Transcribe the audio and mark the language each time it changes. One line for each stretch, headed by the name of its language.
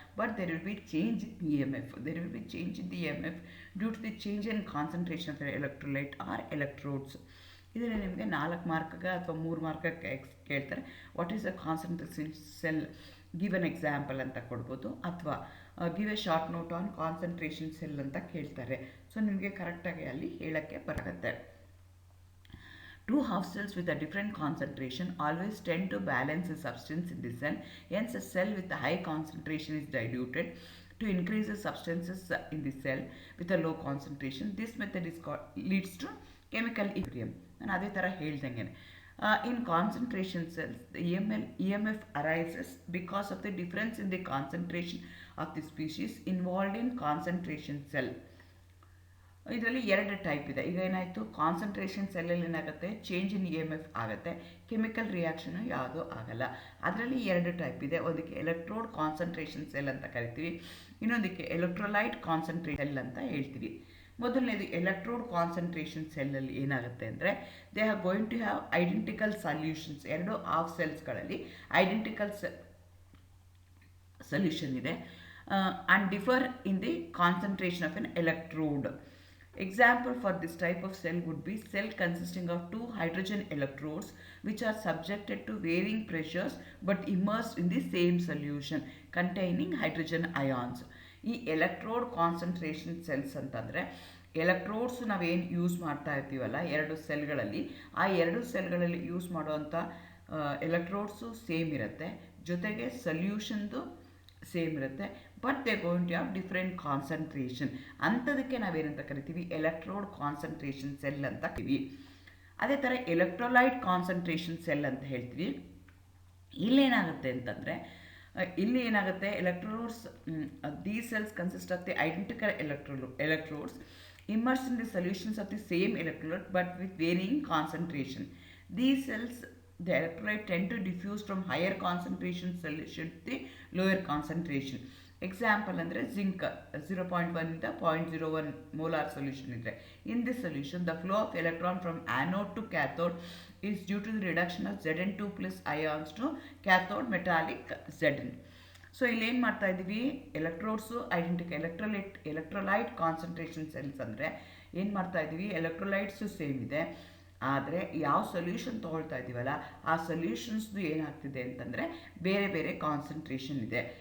English: But there will be change in EMF, there will be change in the EMF due to the change in concentration of electrolyte or electrodes.
Kannada: ಇದರಲ್ಲಿ ನಿಮಗೆ 4 ಮಾರ್ಕ್ಗೆ ಅಥವಾ 3 ಮಾರ್ಕಕ್ಕೆ ಕೇಳ್ತಾರೆ.
English: what is a concentration cell, give an example
Kannada: ಅಂತ ಕೊಡ್ಬೋದು, ಅಥವಾ
English: give a short note on concentration cell
Kannada: ಅಂತ ಕೇಳ್ತಾರೆ. So ನಿಮಗೆ ಕರೆಕ್ಟಾಗಿ ಅಲ್ಲಿ ಹೇಳೋಕ್ಕೆ ಬರುತ್ತೆ.
English: 2 half cells with a different concentration always tend to balance the substance in the cell. Hence, a cell with a high concentration is diluted to increase the substances in the cell with a low concentration. This method leads to chemical equilibrium.
Kannada: ನಾನು ಅದೇ ಥರ ಹೇಳ್ದಂಗೆ
English: in concentration cells, the EMF arises because of the difference in the concentration of the species involved in concentration cell.
Kannada: ಇದರಲ್ಲಿ 2 type ಇದೆ. ಈಗ ಏನಾಯಿತು, concentration ಸೆಲ್ಲಲ್ಲಿ ಏನಾಗುತ್ತೆ, change in EMF ಆಗುತ್ತೆ, ಕೆಮಿಕಲ್ ರಿಯಾಕ್ಷನು ಯಾವುದೂ ಆಗಲ್ಲ. ಅದರಲ್ಲಿ 2 ಟೈಪ್ ಇದೆ. ಒಂದಕ್ಕೆ ಎಲೆಕ್ಟ್ರೋಡ್ ಕಾನ್ಸಂಟ್ರೇಷನ್ ಸೆಲ್ ಅಂತ ಕರಿತೀವಿ, ಇನ್ನೊಂದಕ್ಕೆ ಎಲೆಕ್ಟ್ರೋಲೈಟ್ ಕಾನ್ಸಂಟ್ರೇಷನ್ ಸೆಲ್ ಅಂತ ಹೇಳ್ತೀವಿ. ಮೊದಲನೇದು ಎಲೆಕ್ಟ್ರೋಡ್ ಕಾನ್ಸಂಟ್ರೇಷನ್ ಸೆಲ್ಲಲ್ಲಿ ಏನಾಗುತ್ತೆ ಅಂದರೆ
English: They are going to have identical solutions. 2 half ಸೆಲ್ಸ್ಗಳಲ್ಲಿ identical solution ಇದೆ and differ in the concentration of an electrode. Example for this type of cell would be cell consisting of 2 hydrogen electrodes which are subjected to varying pressures but immersed in the same solution containing hydrogen ions.
Kannada: ಈ electrode concentration cells ಅಂತಂದರೆ electrodes ನಾವೇನು use ಮಾಡ್ತಾ ಇರ್ತೀವಲ್ಲ 2 ಸೆಲ್ಗಳಲ್ಲಿ, ಆ 2 ಸೆಲ್ಗಳಲ್ಲಿ use ಮಾಡುವಂಥ ಎಲೆಕ್ಟ್ರೋಡ್ಸು same ಇರುತ್ತೆ, ಜೊತೆಗೆ ಸೊಲ್ಯೂಷನ್ದು same ಇರುತ್ತೆ,
English: But they going to have different concentration.
Kannada: ಅಂಥದಕ್ಕೆ ನಾವೇನಂತ ಕರಿತೀವಿ, ಎಲೆಕ್ಟ್ರೋಡ್ ಕಾನ್ಸಂಟ್ರೇಷನ್ ಸೆಲ್ ಅಂತ ಕರಿತೀವಿ. ಅದೇ ಥರ ಎಲೆಕ್ಟ್ರೋಲೈಟ್ ಕಾನ್ಸಂಟ್ರೇಷನ್ ಸೆಲ್ ಅಂತ ಹೇಳ್ತೀವಿ. ಇಲ್ಲೇನಾಗುತ್ತೆ ಅಂತಂದರೆ, ಇಲ್ಲಿ ಏನಾಗುತ್ತೆ,
English: Electrodes, these cells consist of the identical electrodes immersed in the solutions of the same electrolyte but with varying concentration. These cells, the electrolyte tend to diffuse from higher concentration solution to the lower concentration.
Kannada: Example ಅಂದರೆ zinc 0.1 ಇಂದ 0.01 molar solution ಇದ್ದರೆ,
English: In this solution the flow of electron from anode to cathode is due to the reduction of Zn2 plus ions to cathode metallic Zn.
Kannada: So ಇಲ್ಲೇನು ಮಾಡ್ತಾ ಇದ್ದೀವಿ, ಎಲೆಕ್ಟ್ರೋಡ್ಸು identical electrolyte concentration cells ಅಂದರೆ ಏನು ಮಾಡ್ತಾ ಇದ್ದೀವಿ, ಎಲೆಕ್ಟ್ರೋಲೈಟ್ಸು same ಇದೆ, ಆದರೆ ಯಾವ ಸೊಲ್ಯೂಷನ್ ತೊಗೊಳ್ತಾ ಇದ್ದೀವಲ್ಲ ಆ ಸೊಲ್ಯೂಷನ್ಸ್ದು ಏನಾಗ್ತಿದೆ ಅಂತಂದರೆ ಬೇರೆ ಬೇರೆ ಕಾನ್ಸಂಟ್ರೇಷನ್ ಇದೆ.